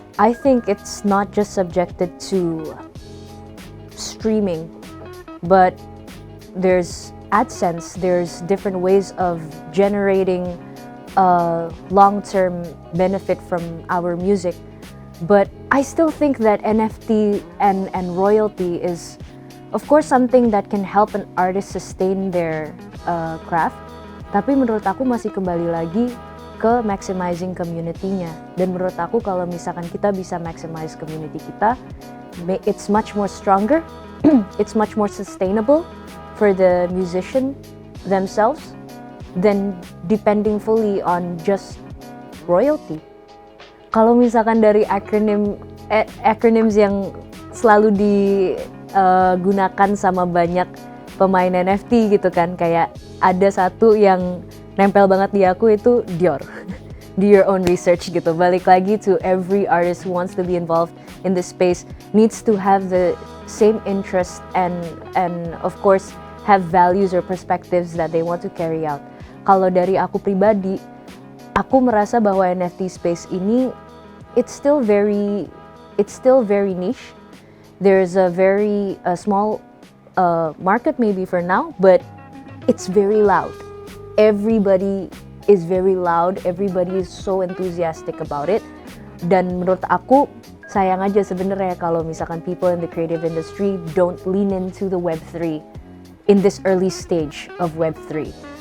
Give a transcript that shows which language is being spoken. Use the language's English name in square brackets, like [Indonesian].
[English] I think it's not just subjected to streaming, but there's AdSense, there's different ways of generating long-term benefit from our music. But I still think that NFT and royalty is, of course, something that can help an artist sustain their craft. [Indonesian] Tapi menurut aku masih kembali lagi ke [English] maximizing community-nya. [Indonesian] Dan menurut aku kalau misalkan kita bisa maximize community kita, [English] it's much more stronger, it's much more sustainable for the musician themselves than depending fully on just royalty. [Indonesian] Kalau misalkan dari acronyms yang selalu digunakan sama banyak pemain NFT gitu kan, kayak ada satu yang nempel banget di aku itu Dior. [English] Do your own research gitu. [Indonesian] Balik lagi [English] to every artist who wants to be involved in this space needs to have the same interest and of course have values or perspectives that they want to carry out. [Indonesian] Kalau dari aku pribadi, aku merasa bahwa NFT space ini [English] it's still very niche. There's a very small market maybe for now, but it's very loud. Everybody is very loud, everybody is so enthusiastic about it. [Indonesian] Dan menurut aku sayang aja sebenarnya kalau misalkan [English] people in the creative industry don't lean into the Web3 in this early stage of Web3.